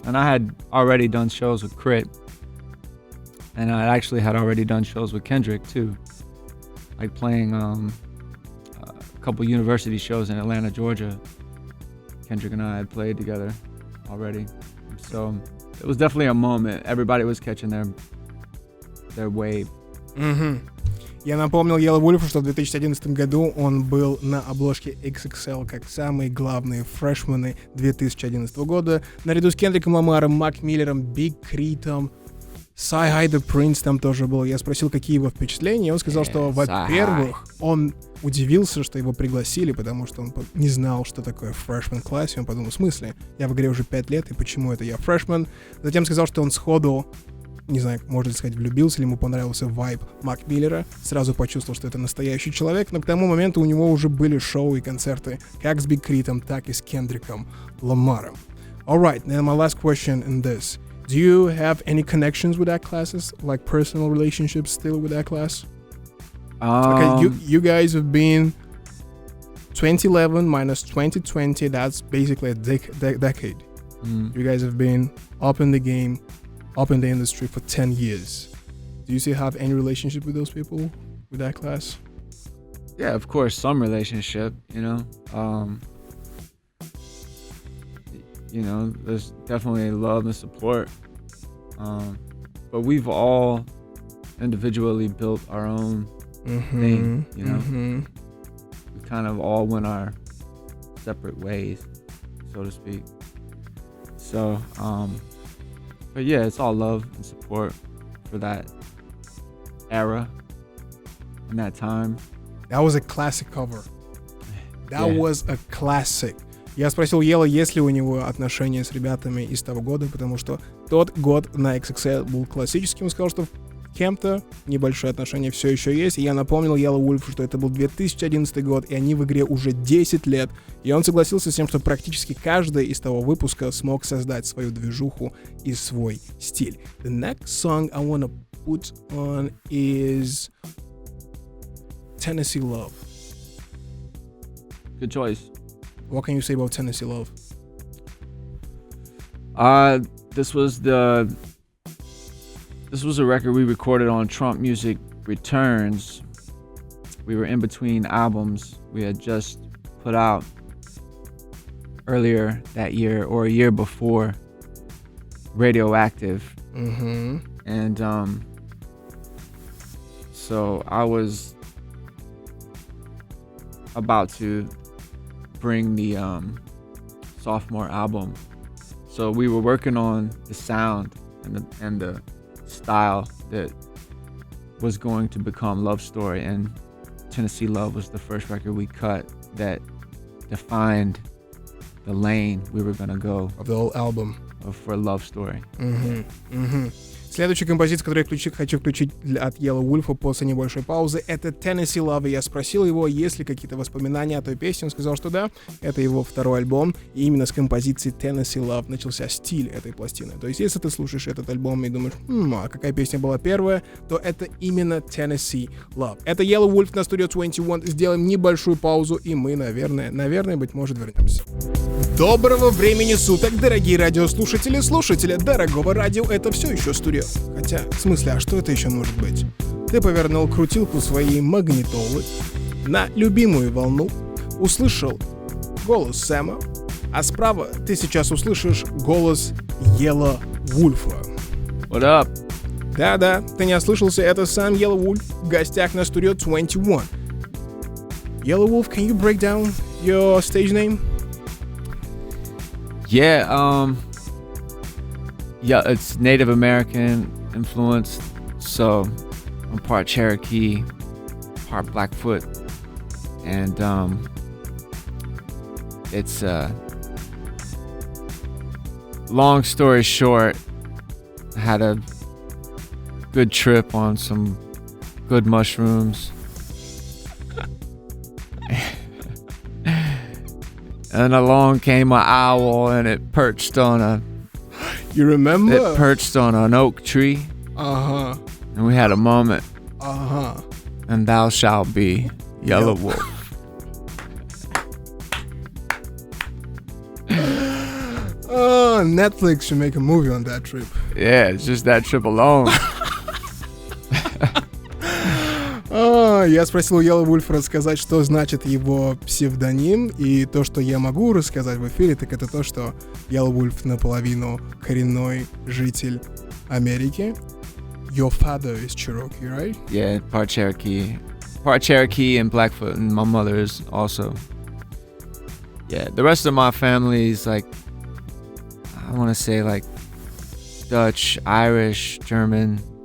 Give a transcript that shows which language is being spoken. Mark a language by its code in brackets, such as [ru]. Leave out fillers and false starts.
[en] And I had already done shows with Crit. And I actually had already done shows with Kendrick too. Like playing a couple university shows in Atlanta, Georgia. Kendrick and I had played together already. So it was definitely a moment. Everybody was catching their wave. Mm-hmm. [ru] Я напомнил Yelawolf, что в 2011 году он был на обложке XXL как самые главные фрешмены 2011 года, наряду с Кендриком Ламаром, Мак Миллером, Биг Критом, Sci-Hi the Prince там тоже был. Я спросил, какие его впечатления, и он сказал, что, во-первых, он удивился, что его пригласили, потому что он не знал, что такое freshman классе. Он подумал, в смысле? Я в игре уже 5 лет, и почему это я freshman? Затем сказал, что он сходу, не знаю, можно ли сказать, влюбился, или ему понравился вайб Мак Миллера, сразу почувствовал, что это настоящий человек, но к тому моменту у него уже были шоу и концерты как с Биг Критом, так и с Кендриком Ламаром. [en] Alright, then my last question in this. Do you have any connections with that classes, like personal relationships still with that class? Okay, you guys have been 2011 minus 2020, that's basically a decade. You guys have been up in the game, up in the industry for 10 years. Do you still have any relationship with those people, with that class? Yeah, of course, some relationship, there's definitely love and support. But we've all individually built our own thing, We kind of all went our separate ways, so to speak. So, but yeah, it's all love and support for that era and that time. That was a classic cover. That was a classic. [ru] Я спросил Ела, есть ли у него отношения с ребятами из того года, потому что тот год на XXL был классическим. Он сказал, что кем-то небольшое отношение все еще есть. И я напомнил Yelawolf, что это был 2011 год, и они в игре уже 10 лет. И он согласился с тем, что практически каждый из того выпуска смог создать свою движуху и свой стиль. [en] The next song I want to put on is Tennessee Love. Good choice. What can you say about Tennessee Love? This was a record we recorded on Trump Music Returns. We were in between albums we had just put out earlier that year or a year before, Radioactive. Mm-hmm. And so I was about to bring the sophomore album. So we were working on the sound and the style that was going to become Love Story, and Tennessee Love was the first record we cut that defined the lane we were gonna go of the whole album for Love Story. Mm-hmm. Mm-hmm. [ru] Следующая композиция, которую я хочу включить от Yelawolf после небольшой паузы, это Tennessee Love. Я спросил его, есть ли какие-то воспоминания о той песне. Он сказал, что да, это его второй альбом. И именно с композиции Tennessee Love начался стиль этой пластины. То есть, если ты слушаешь этот альбом и думаешь, а какая песня была первая, то это именно Tennessee Love. Это Yelawolf на студию 21. Сделаем небольшую паузу, и мы, наверное, быть может, вернемся. Доброго времени суток, дорогие радиослушатели, слушатели дорогого радио. Это все еще студия. Хотя, в смысле, а что это еще может быть? Ты повернул крутилку своей магнитолы на любимую волну, услышал голос Сэма, а справа ты сейчас услышишь голос Yelawolfа. [en] What up? [ru] Да-да, ты не ослышался, это сам Yelawolf в гостях на студию 21. [en] Yelawolf, can you break down your stage name? Yeah, it's Native American influenced, so I'm part Cherokee, part Blackfoot, and it's long story short, I had a good trip on some good mushrooms. And along came an owl, and it perched on You remember? It perched on an oak tree. Uh-huh. And we had a moment. Uh-huh. And thou shalt be Yelawolf. Netflix should make a movie on that trip. Yeah, it's just that trip alone. [ru] Я спросил у Yelawolf рассказать, что значит его псевдоним, и то, что я могу рассказать в эфире, так это то, что Yelawolf наполовину коренной житель Америки. [en] Your father is Cherokee, right? Yeah, part Cherokee and Blackfoot, and my mother is also. Yeah, the rest of my family is like, I want to say like Dutch, Irish, German.